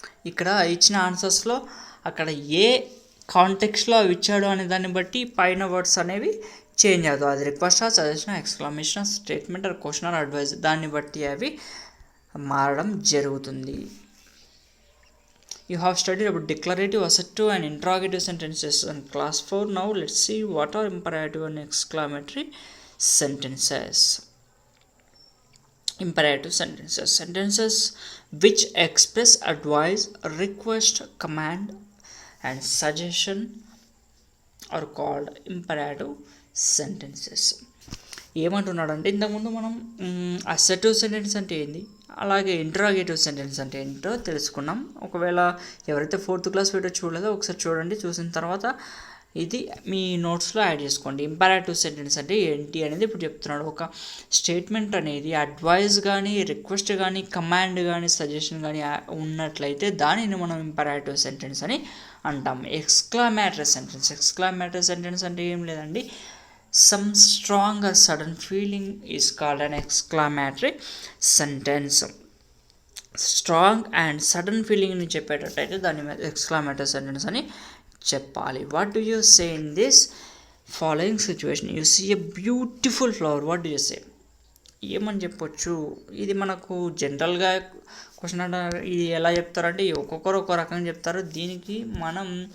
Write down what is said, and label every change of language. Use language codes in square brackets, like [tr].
[te] ఇక్కడ ఇచ్చిన ఆన్సర్స్లో అక్కడ ఏ కాంటెక్స్లో అవి ఇచ్చాడు అనే దాన్ని బట్టి పైన వర్డ్స్ అనేవి చేంజ్ అవుతాయి. అది request, suggestion, exclamation, statement, are question, are advise, దాన్ని బట్టి అవి మారడం జరుగుతుంది. [en] You have studied about declarative, assertive and interrogative sentences in class 4. Now let's see what are imperative and exclamatory sentences. Imperative sentences, sentences which express advice, request, command and suggestion are called imperative sentences. [te] ఏమంటున్నాడంటే, ఇంతకుముందు మనం assertive sentence అంటే ఏంది, అలాగే interrogative sentence అంటే ఏంటో తెలుసుకున్నాం. ఒకవేళ ఎవరైతే 4th క్లాస్ వీడియో చూడలేదో ఒకసారి చూడండి, చూసిన తర్వాత ఇది మీ నోట్స్లో యాడ్ చేసుకోండి. ఇంపరాటివ్ సెంటెన్స్ అంటే ఏంటి అనేది ఇప్పుడు చెప్తున్నాడు. ఒక స్టేట్మెంట్ అనేది అడ్వైజ్ కానీ, రిక్వెస్ట్ కానీ, కమాండ్ కానీ, సజెషన్ కానీ ఉన్నట్లయితే దానిని మనం ఇంపరాటివ్ సెంటెన్స్ అని అంటాం. ఎక్స్క్లమేటరీ సెంటెన్స్, ఎక్స్క్లమేటరీ సెంటెన్స్ అంటే ఏం లేదండి, [en] some strong or sudden feeling is called an exclamatory sentence. [te] Strong and sudden ఫీలింగ్ని చెప్పేటట్టయితే దాన్ని ఎక్స్క్లమేటరీ సెంటెన్స్ అని చెప్పాలి. [en] What do you say in this following situation? You see a beautiful flower, what do you say? [te] ఏమని చెప్పొచ్చు? ఇది మనకు జనరల్గా question అంటే ఇది ఎలా చెప్తారంటే ఒక్కొక్కరు ఒక్కో రకంగా చెప్తారు. దీనికి మనం